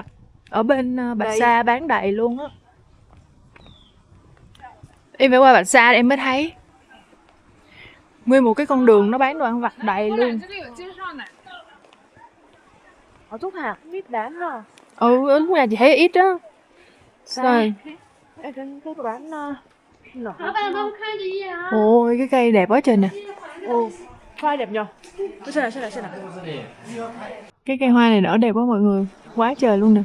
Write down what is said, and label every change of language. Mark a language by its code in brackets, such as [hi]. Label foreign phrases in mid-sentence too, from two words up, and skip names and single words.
[vi] Ở bên Bạch Sa bán đầy luôn á. Em phải qua Bạch Sa em mới thấy. Nguyên một cái con đường nó bán đồ ăn vặt đầy luôn. ở xúc thả ít đáng hả? Ừ, lúc nào chị thấy ít á. Rồi. Cái bán [zh] 老板帮我看着一眼啊。 [vi] Ôi cái cây đẹp quá trời nè. Ồ, hoa đẹp nhờ. Xem này. Cái cây hoa này nở đẹp quá mọi người. Quá trời luôn nè.